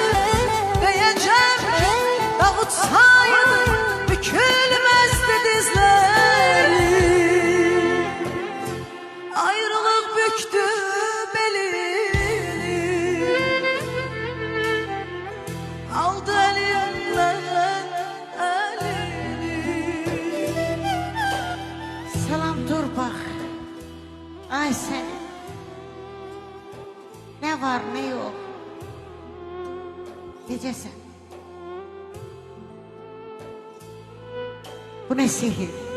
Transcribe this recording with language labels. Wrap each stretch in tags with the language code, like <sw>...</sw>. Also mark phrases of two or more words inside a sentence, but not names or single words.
<tr>Diyeceğim ki kavutsaydı bükülmezdi dizler. Ayrılık büktü belini, aldı elimden elini.</tr> <az>Salam torpaq, ay səni. Nə var, nə yox? Necəsən? Bu nə sihir?</az>